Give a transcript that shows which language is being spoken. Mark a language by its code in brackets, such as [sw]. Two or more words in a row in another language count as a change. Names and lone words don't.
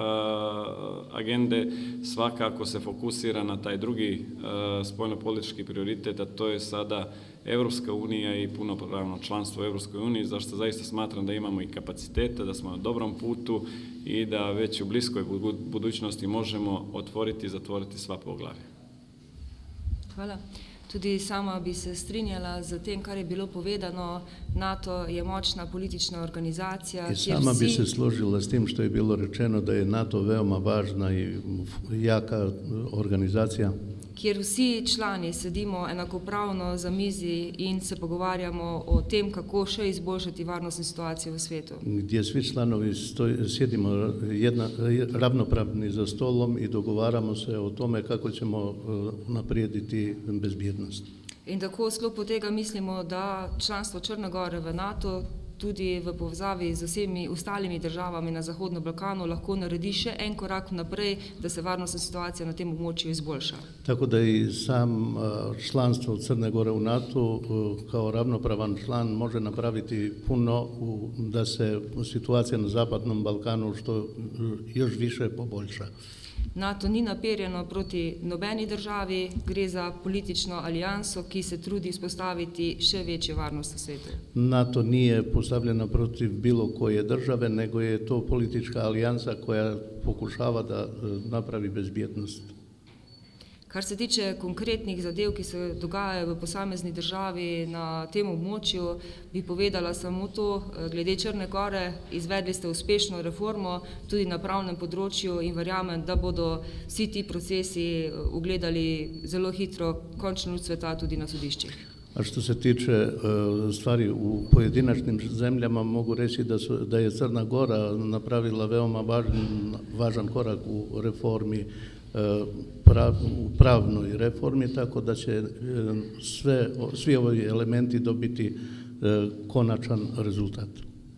[sr] agende svakako se fokusira na taj drugi spoljnopolitički prioritet, a to je sada Evropska unija i punopravno članstvo u Evropskoj uniji, zašto zaista smatram da imamo i kapacitete, da smo na dobrom putu i da već u bliskoj budućnosti možemo otvoriti i zatvoriti sva poglavja. Hvala. [sl] Tudi sama bi se strinjala z tem, kar je bilo povedano. NATO je močna politična organizacija. [sr] I sama bi se složila s tim što je bilo rečeno da je NATO veoma važna i jaka organizacija. [sl] Kjer vsi člani sedimo enakopravno za mizi in se pogovarjamo o tem, kako še izboljšati varnostnu situacijo v svetu. [sr] Gdje svi članovi sjedimo ravnopravni za stolom i dogovaramo se o tome kako ćemo naprijediti bezbjednost. [sl] In tako v sklopu tega mislimo, da članstvo Črne Gore v NATO tudi v povezavi z vsemi ostalimi državami na Zahodnem Balkanu lahko naredi še en korak naprej, da se varnostna situacija na tem območju izboljša. [sr] Tako da i sam članstvo Crne Gore u NATO kao ravnopravan član može napraviti puno da se situacija na Zapadnom Balkanu što još više poboljša. [sl] NATO ni naperjeno proti nobeni državi, gre za politično alijanso, ki se trudi izpostaviti še večjo varnost v svetu. [sr] NATO nije postavljena protiv bilo koje države, nego je to politička alijansa koja pokušava da napravi bezbjednost. [sl] Kar se tiče konkretnih zadev, ki se dogajajo v posamezni državi na tem območju, bi povedala samo to, glede Črne Gore, izvedli ste uspešno reformo tudi na pravnem področju in verjamem, da bodo vsi ti procesi ugledali zelo hitro končno luč sveta tudi na sodiščih. [sr] A što se tiče stvari u pojedinačnim zemljama, mogu reći da je Crna Gora napravila veoma važan korak u reformi, u pravnoj reformi, tako da će svi ovi elementi dobiti konačan rezultat.